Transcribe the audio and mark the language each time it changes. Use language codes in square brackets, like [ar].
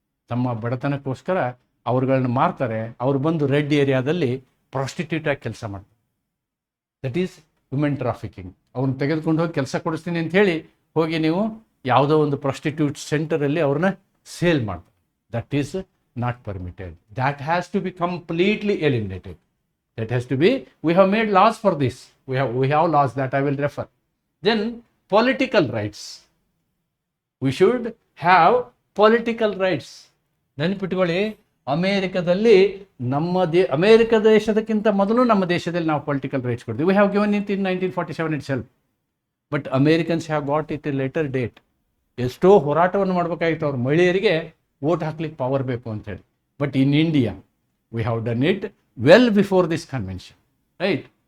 [kn] ತಮ್ಮ ಬಡತನಕ್ಕೋಸ್ಕರ ಅವ್ರುಗಳನ್ನ ಮಾರ್ತಾರೆ. ಅವ್ರು ಬಂದು ರೆಡ್ ಏರಿಯಾದಲ್ಲಿ ಪ್ರಾಸ್ಟಿಟ್ಯೂಟಾಗಿ ಕೆಲಸ ಮಾಡ್ತಾರೆ. [en] That is women trafficking. [kn] ಅವ್ರನ್ನ ತೆಗೆದುಕೊಂಡು ಹೋಗಿ ಕೆಲಸ ಕೊಡಿಸ್ತೀನಿ ಅಂತ ಹೇಳಿ ಹೋಗಿ ನೀವು ಯಾವುದೋ ಒಂದು ಪ್ರಾಸ್ಟಿಟ್ಯೂಟ್ ಸೆಂಟರಲ್ಲಿ ಅವ್ರನ್ನ ಸೇಲ್ ಮಾಡ್ತಾರೆ. [en] That is not permitted. That has to be completely eliminated. That has to be, we have made laws for this. We have laws that I will refer. Then political rights. We should have political rights. [kn] ನೆನಪಿಟ್ಕೊಳ್ಳಿ, ಅಮೇರಿಕದಲ್ಲಿ America ದೇಶದಕ್ಕಿಂತ ಮೊದಲು ನಮ್ಮ ದೇಶದಲ್ಲಿ ನಾವು political rights ಕೊಡ್ತೀವಿ. [en] We have given it in 1947 itself. But Americans have got it a later date. [kn] ಎಷ್ಟೋ ಹೋರಾಟವನ್ನು ಮಾಡಬೇಕಾಗಿತ್ತು ಅವ್ರ ಮಹಿಳೆಯರಿಗೆ ವೋಟ್ ಹಾಕ್ಲಿಕ್ಕೆ ಪವರ್ ಬೇಕು ಅಂತೇಳಿ. [en] But in India we have done it well before this convention, right?